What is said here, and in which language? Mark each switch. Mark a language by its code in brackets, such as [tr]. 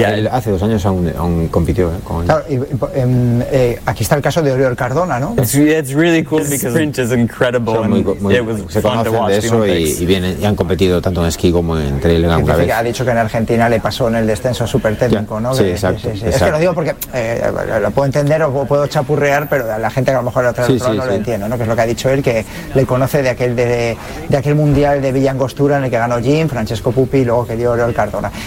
[es] Hace 2 años aún compitió, ¿eh? Aquí está el caso de Oriol Cardona, ¿no? [en] It's really cool because sprint is incredible. [es] Se conocen de eso y han competido tanto en esquí como en trail alguna vez. Ha dicho que en Argentina le pasó en el descenso súper técnico, ¿no? Sí, exacto. Es que lo digo porque lo puedo entender o puedo chapurrear, pero la gente que a lo mejor lo entiendo, ¿no? Que es lo que ha dicho él, que le conoce de aquel mundial de Villangostura en el que ganó Jim, Francesco Pupi, y luego que dio Oriol Cardona.